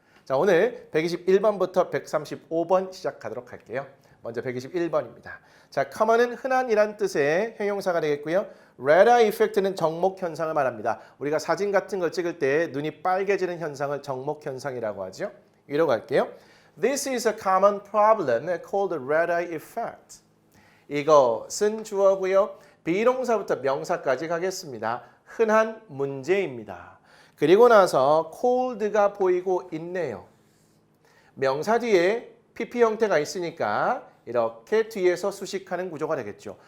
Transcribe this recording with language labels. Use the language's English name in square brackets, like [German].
[Korean] 자, 오늘 121번부터 135번 시작하도록 할게요. 먼저 121번입니다. 자, common은 흔한이란 뜻의 형용사가 되겠고요. red eye effect는 정목 현상을 말합니다. 우리가 사진 같은 걸 찍을 때 눈이 빨개지는 현상을 정목 현상이라고 하죠. 이러고 갈게요. [English] This is a common problem called the red eye effect. [Korean] 이것은 주어고요. 비동사부터 명사까지 가겠습니다. 흔한 문제입니다. 그리고 나서 cold가 보이고 있네요. 명사 뒤에 PP 형태가 있으니까 이렇게 뒤에서 수식하는 구조가 되겠죠.